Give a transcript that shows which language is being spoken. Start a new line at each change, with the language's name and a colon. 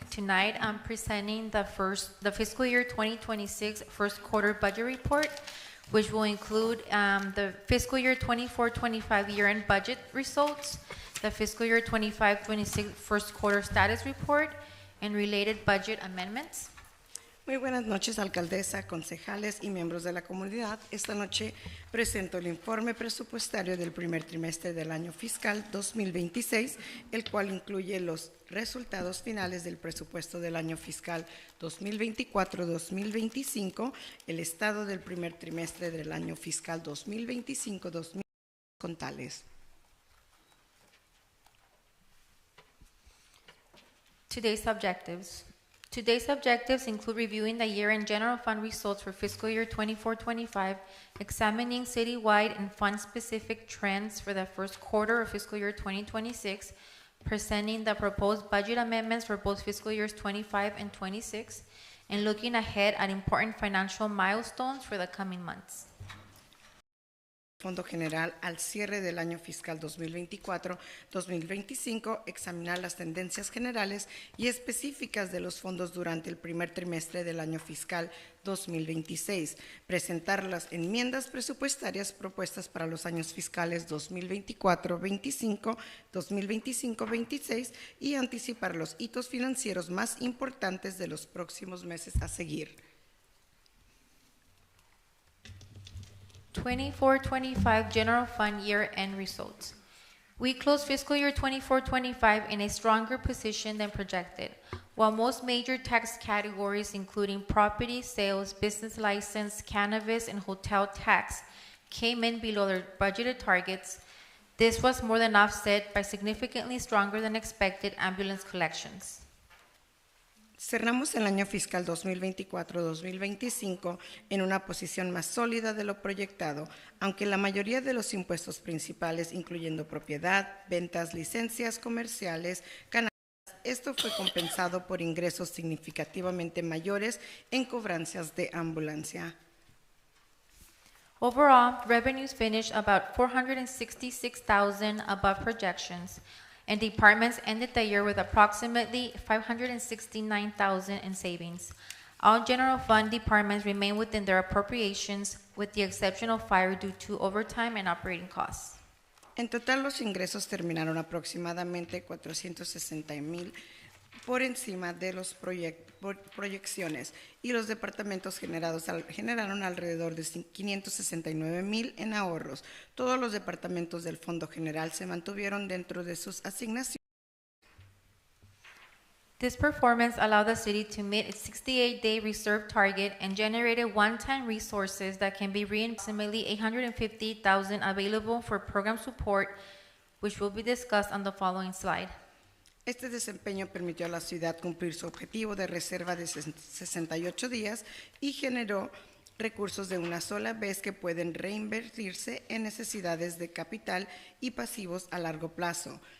English: Tonight, I'm presenting the fiscal year 2026 first quarter budget report, which will include the fiscal year 24-25 year-end budget results, the fiscal year 25-26 first quarter status report, and related budget amendments.
Spanish: Muy buenas noches, alcaldesa, concejales y miembros de la comunidad. Esta noche presento el informe presupuestario del primer trimestre del año fiscal 2026, el cual incluye los resultados finales del presupuesto del año fiscal 2024-2025, el estado del primer trimestre del año fiscal 2025-2026 con tales.
English: Today's objectives. Today's objectives include reviewing the year-end general fund results for fiscal year 24-25, examining citywide and fund-specific trends for the first quarter of fiscal year 2026, presenting the proposed budget amendments for both fiscal years 25 and 26, and looking ahead at important financial milestones for the coming months.
Spanish: Fondo General al cierre del año fiscal 2024-2025, examinar las tendencias generales y específicas de los fondos durante el primer trimestre del año fiscal 2026, presentar las enmiendas presupuestarias propuestas para los años fiscales 2024-25, 2025-26 y anticipar los hitos financieros más importantes de los próximos meses a seguir.
English: 24-25 General Fund Year-End Results. We closed fiscal year 24-25 in a stronger position than projected. While most major tax categories, including property, sales, business license, cannabis, and hotel tax, came in below their budgeted targets, this was more than offset by significantly stronger than expected ambulance collections.
Spanish: Cerramos el año fiscal 2024-2025 en una posición más sólida de lo proyectado, aunque la mayoría de los impuestos principales, incluyendo propiedad, ventas, licencias comerciales, ganancias, esto fue compensado por ingresos significativamente mayores en cobranzas de ambulancia.
English: Overall, revenues finished about 466,000 above projections, and departments ended the year with approximately 569,000 in savings. All general fund departments remain within their appropriations, with the exception of fire due to overtime and operating costs.
Spanish: En total, los ingresos terminaron aproximadamente 460,000 por encima de las proyecciones, y los departamentos generaron alrededor de 569,000 en ahorros. Todos los departamentos del Fondo General se mantuvieron dentro de sus asignaciones.
English: This performance allowed the city to meet its 68-day reserve target and generated one-time resources that can be approximately 850,000 available for program support, which will be discussed on the following slide.
Spanish: Este desempeño permitió a la ciudad cumplir su objetivo de reserva de 68 días y generó recursos de una sola vez que pueden reinvertirse en necesidades de capital y pasivos a largo plazo.